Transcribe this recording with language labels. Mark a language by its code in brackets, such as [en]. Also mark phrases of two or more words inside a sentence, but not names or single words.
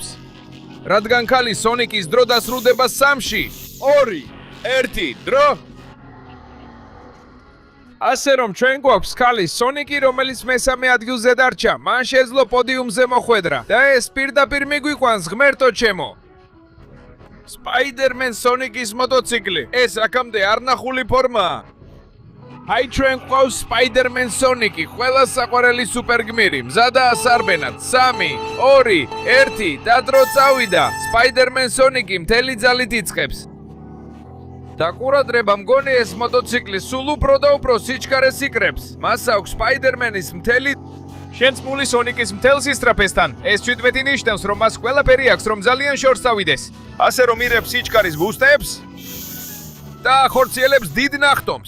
[ka] რადგან ქალი Sonic-ის დრო დასრულდება 3-ში. 2, 1 დრო. ასე რომ ჩვენ გვაქვს ქალი Sonic-ი, რომელიც მესამე ადგილზე დარჩა. მან შეძლო პოდიუმზე მოხვედრა და ეს პირდაპირ მიგვიყვანს, ღმერთო ჩემო. Spider-Man Sonic-ის მოტოციკლი. ეს აქამდე არ ნახული ფორმაა. აი ჩვენ გვყავს Spider-Man Sonic-ი, ყველა საყვარელი სუპერგმირი. მზადაა სარბენად. 3, 2, 1 და დრო წავიდა. Spider-Man Sonic-ი მთელი ძალით იწყებს. და ყურადღება მგონი ეს მოტოციკლი სულ უფრო და უფრო სიჩქარეს იკრებს. მას აქვს Spider-Man-ის მთელი შენწმული Sonic-ის მთელ სისწრაფესთან. ეს 17 ნიშნავს, რომ მას ყველაფერი აქვს, რომ ძალიან შორს წავიდეს. ასე რომ ირებს სიჩქარის ბუსტებს და ახორციელებს დიდ ნახტომს.